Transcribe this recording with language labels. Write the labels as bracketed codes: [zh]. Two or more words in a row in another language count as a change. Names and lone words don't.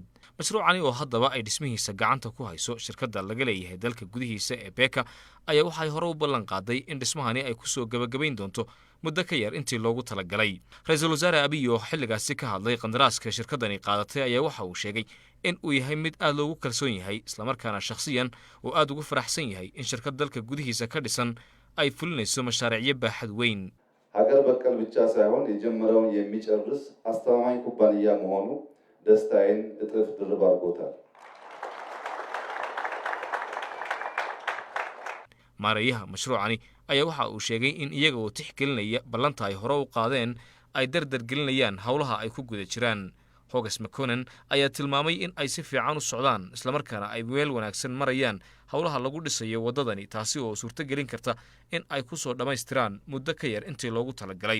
[so] mashruucani oo haddaba ay dhismihiisa gacanta ku hayso shirkadda laga leeyahay dalka gudihiisa ee Beka ayaa waxay hore u ballan qaaday in dhismahani ay ku soo gabagabayn doonto muddo ka yar intii loogu talagalay. ra'iisul wasaare Abiy oo xilligaasi ka hadlay qandaraaska shirkaddani qaadatay ayaa waxa uu sheegay in uu yahay mid aad loogu kalsoon yahay isla markaana shakhsiyan oo aad ugu faraxsan yahay in shirkad dalka gudihiisa ka dhisan ay fulinayso mashaariicyo baaxad weyn. [am] ሀገር በቀል ብቻ ሳይሆን የጀመረውን የሚጨርስ አስተማማኝ ኩባንያ መሆኑ ደስታዬን እጥፍ ድርብ አድርጎታል። [so] maareeyaha mashruucani ayaa waxa uu sheegay in iyaga oo tixgelinaya ballanta ay hore u qaadeen ay dardar gelinayaan howlaha ay ku guda jiraan. Hogas McConan ayaa tilmaamay in ay si fiican u socdaan isla markaana ay meel wanaagsan marayaan howlaha lagu dhisayo wadadani taasi oo suurto gelin karta in ay ku soo dhamaystiraan muddo ka yar intii loogu talagalay.